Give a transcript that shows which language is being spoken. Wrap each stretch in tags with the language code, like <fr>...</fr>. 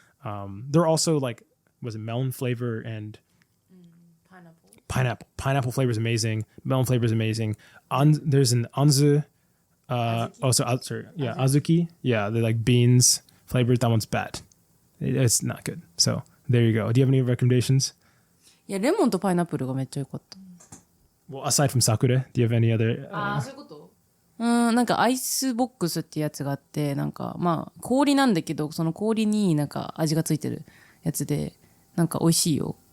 <en>There are also like, was it melon flavor and pineapple. Pineapple flavor is amazing. Melon flavor is amazing. There's an anzu, azuki. Yeah, they're like beans flavored. That one's bad. It's not good. So there you go. Do you have any recommendations?</en> <ja>いや、レモンとパイナップルがめっちゃ良かった。</ja> <en>Well, aside from sakura, do you have any other?</en> <ja>そういうことなんかアイスボックスってやつがあって、なんかまあ氷なんだけど、その氷になんか味がついてるやつで、なんか美味しいよ。</ja>